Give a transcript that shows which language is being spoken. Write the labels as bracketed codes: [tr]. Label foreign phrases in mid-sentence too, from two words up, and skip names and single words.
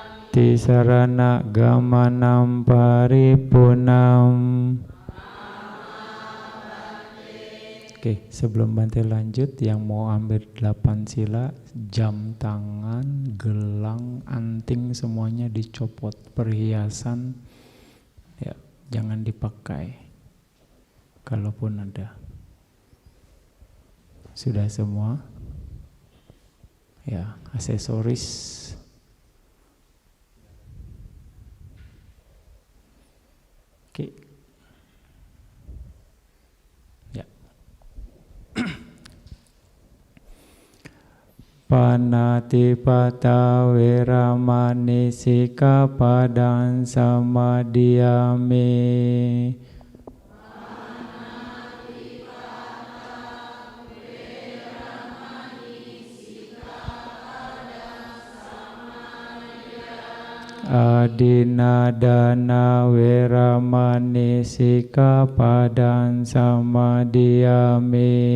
[pi] Tisarana gamanam paripunam. [id] Oke, sebelum Bante lanjut, yang mau ambil 8 sila, jam tangan, gelang, anting semuanya dicopot, perhiasan ya jangan dipakai. Kalaupun ada. Sudah semua? Ya, aksesoris. Oke. Ya. [pi] Panatipata weramani sikapadang samadhiyami. Adinadana weramani sikapadang samadhiyami.